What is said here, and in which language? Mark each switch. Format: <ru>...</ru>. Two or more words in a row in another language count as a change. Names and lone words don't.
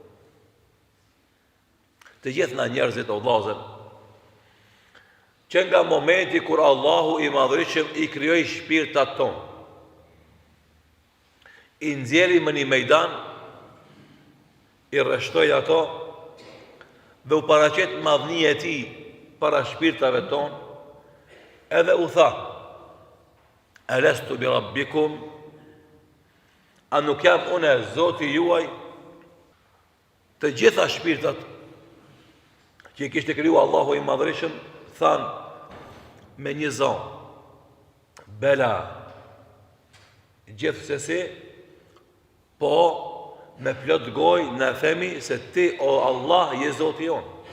<sq>Të gjithë na njerëzit o vllazër, që nga momenti kur Allahu i Madhërisht i krijoi shpirtat tonë, i nxjerri në një mejdan, i rreshtoi ato dhe u paraqet madhnia e tij para shpirtave tonë, edhe u tha:</sq> <ar>ألست بربكم,</ar> <sq>a nuk jam unë Zoti juaj? Të gjitha shpirtat që i kishte kriju Allahu i Madhërisht thanë me një zon: Bela, gjithsesi, po me plot gojë na themi se ti o Allah je Zoti jon.</sq>